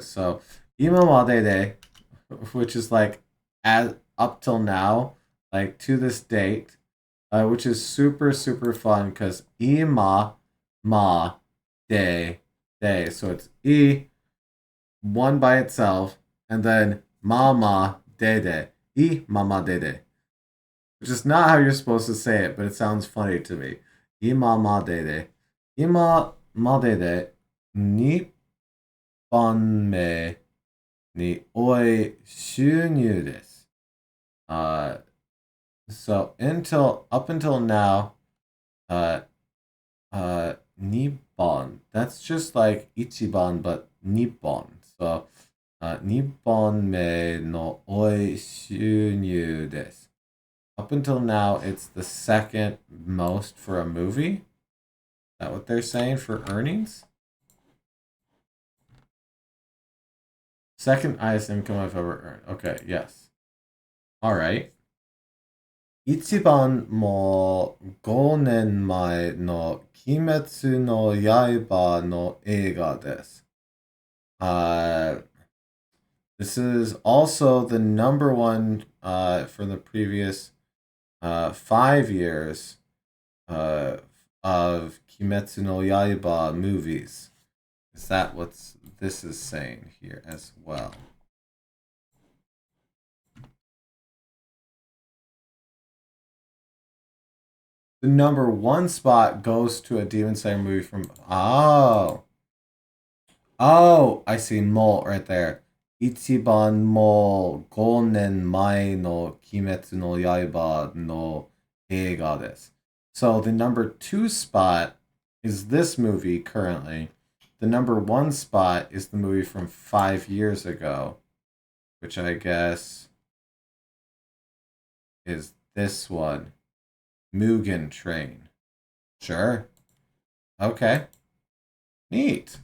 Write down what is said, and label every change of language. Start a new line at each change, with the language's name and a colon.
English: So, imamade, which is like as up till now, like to this date, which is super super fun because ima ma de de. So it's one by itself, and then mama de mama de, which is not how you're supposed to say it, but it sounds funny to me. Imama de.
Japanese: 今までで2番目に多い収入です。
English: So up until now, Nippon. That's just like Ichiban, but Nippon. So, 2番目の多い収入です. Up until now, it's the second most for a movie. Is that what they're saying for earnings? Second highest income I've ever earned. Okay, yes. Alright.
Japanese: 一番もう5年前の鬼滅の刃の映画です。
English: This is also the number one for the previous 5 years of Kimetsu no Yaiba movies. Is that what this is saying here as well? The number one spot goes to a Demon Slayer movie from... Oh, I see Mo right there.
Japanese: Ichiban mo 5年前の鬼滅の刃の映画です.
English: So the number two spot is this movie currently. The number one spot is the movie from 5 years ago, which I guess is this one. Mugen Train. Sure. Okay. Neat.